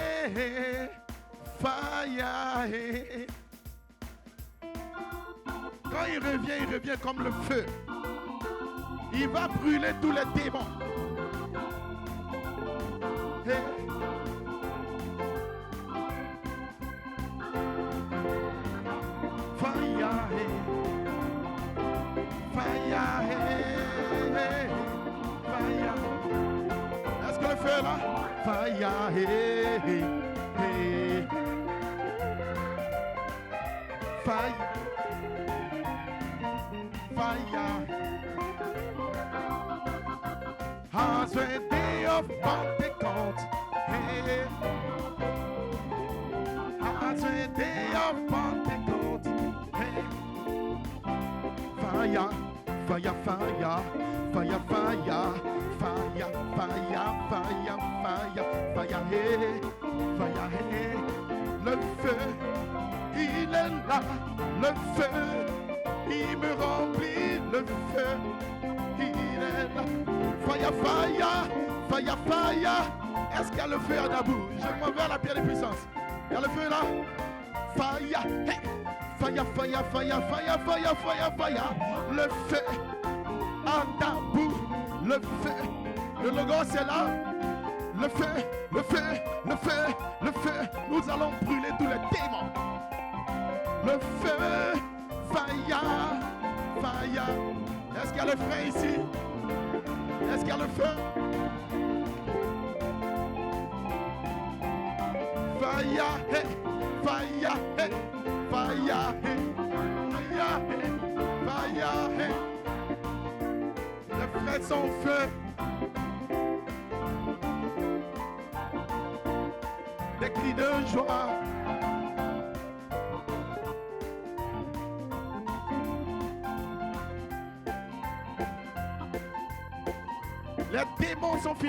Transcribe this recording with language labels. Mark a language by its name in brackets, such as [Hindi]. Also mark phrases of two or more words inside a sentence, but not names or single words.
[English] fire. [French] Quand il revient comme le feu. Il va brûler tous les démons. [English] Hey. Fire, hey. Fire, hey. Fire. [French] Est-ce que le feu est là? [English] Fire, hey. Hey. Fire. Fire. As a day of Pentecost. Hey. As a day of Pentecost. Hey. Fire, fire, fire, fire, fire, fire, fire, fire, fire, fire, hey, fire, hey. [French] Le feu, il est là. Le feu, il me remplit. Le feu, il est là. [English] Fire, fire, fire, fire. [French] Est-ce qu'il y a le feu à Dabou? Je m'en vais à la pierre de puissance. Il y a le feu là. [English] Fire, hey. Fire, fire, fire, fire, fire, fire, fire. [French] Le feu à Dabou. Le feu. Le logo c'est là. Le feu, le feu, le feu, le feu. Nous allons brûler tous les démons. Le feu, [English] fire, fire. [French] Est-ce qu'il y a le feu ici? Est-ce qu'il y a le feu? [English] Fire, hey, fire, hey, fire, hey, fire, hey, fire, hey. [French] Les frères sont feu. Des cris de joie. Les démons sont finis.